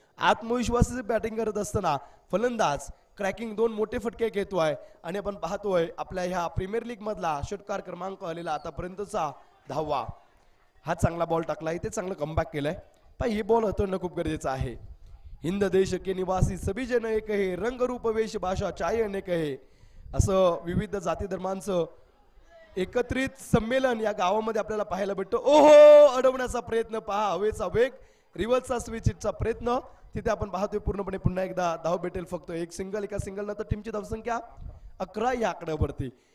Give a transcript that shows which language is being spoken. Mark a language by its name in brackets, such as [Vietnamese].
[Marathi] आत्मविश्वासाची बॅटिंग करत असताना फलंदाज क्रॅकिंग 2 मोठे फटके घेतोय आणि आपण पाहतोय आपल्या ह्या प्रीमियर लीग मधला षटकार क्रमांक आलेला आतापर्यंतचा 10वा. हा चांगला बॉल टाकला. इथे चांगलं कमबॅक केलंय. ही बॉल हाताळणं खूप गरजेचं आहे. [Hindi] हिंद देश के निवासी सभी जन एक है, रंग रूप वेश भाषा चाय अनेक है. [Marathi] असं विविध जाती धर्मांचं एकत्रित संमेलन या गावामध्ये आपल्याला पाहायला भेटतो. ओहो अडवण्याचा प्रयत्न पहा, हवेचा वेग, रिव्हर्सचा स्विचचा प्रयत्न. तिथे आपण पाहतोय पूर्णपणे पुन्हा एकदा धाव भेटेल. फक्त एक सिंगल, एका सिंगल नंतर टीमची धावसंख्या 11 या आकड्यावरती.